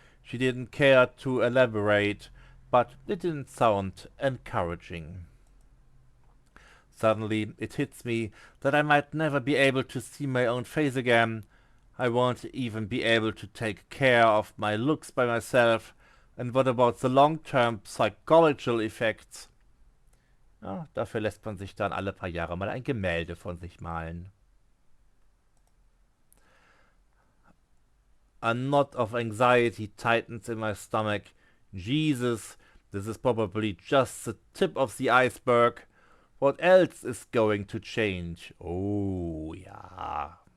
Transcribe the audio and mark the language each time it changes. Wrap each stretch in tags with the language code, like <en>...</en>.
<en>She didn't care to elaborate, but it didn't sound encouraging. Suddenly it hits me that I might never be able to see my own face again. I won't even be able to take care of my looks by myself. And what about the long-term psychological effects?</en> <de>Ja, dafür lässt man sich dann alle paar Jahre mal ein Gemälde von sich malen.</de> <en>A knot of anxiety tightens in my stomach. Jesus, this is probably just the tip of the iceberg. What else is going to change?</en> <de>Oh, ja.</de>